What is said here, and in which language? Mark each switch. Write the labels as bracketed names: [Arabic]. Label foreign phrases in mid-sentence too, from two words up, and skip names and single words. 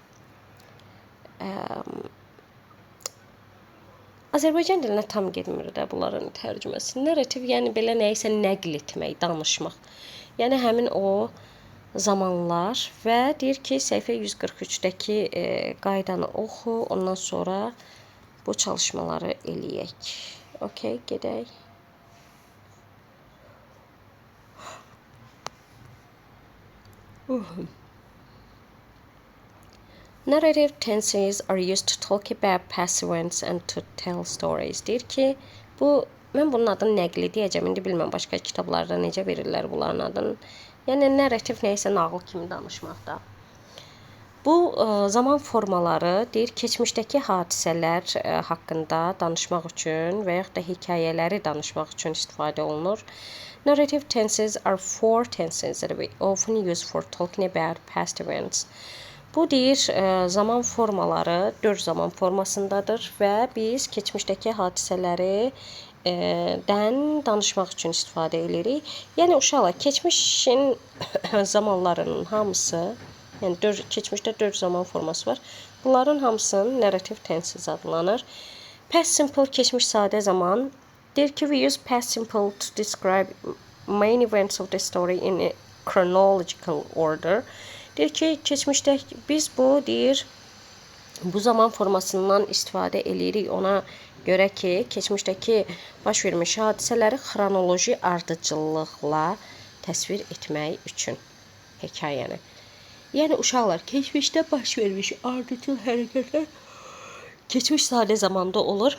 [Azerbaijani] Azərbaycan dilinə tam getmir də bunların tərcüməsi. Narrativ yəni belə nəyisə nəql etmək, danışmaq. Yəni həmin o zamanlar və deyir ki, səhifə 143-dəki qaydanı oxu, ondan sonra bu çalışmaları eləyək. Okay, gedək. [English] Narrative tenses are used to talk about past events and to tell stories. [Azerbaijani] Deyir ki, mən bunun adını nəqli deyəcəm. İndi bilməm başqa kitablarda necə verirlər bunların adını. Yəni narrativ nəyisə nağıl kimi danışmaqda. Bu zaman formaları deyir keçmişdəki hadisələr haqqında danışmaq üçün və yaxud da hekayələri danışmaq üçün istifadə olunur. [English] Narrative tenses are four tenses that we often use for talking about past events. [Azerbaijani] Bu deyir zaman formaları 4 zaman formasındadır və biz keçmişdəki hadisələri danışmaq üçün istifadə edirik. Yəni uşaqlar keçmişin zamanlarının hamısı, yəni keçmişdə 4 zaman forması var. Bunların hamısının [English] narrative tenses [Azerbaijani] adlanır. [English] Past simple [Azerbaijani] keçmiş sadə zaman. Deyir ki, [English] we use past simple to describe main events of the story in a chronological order. [Azerbaijani] Deyir ki, keçmişdə biz bu zaman formasından istifadə edirik. Ona Görək ki, keçmişdəki baş vermiş hadisələri xronoloji ardıcıllıqla təsvir etmək üçün hekayəni. Yəni uşaqlar, keçmişdə baş vermiş ardıcıl hərəkətlər keçmiş sadə zamanda olur.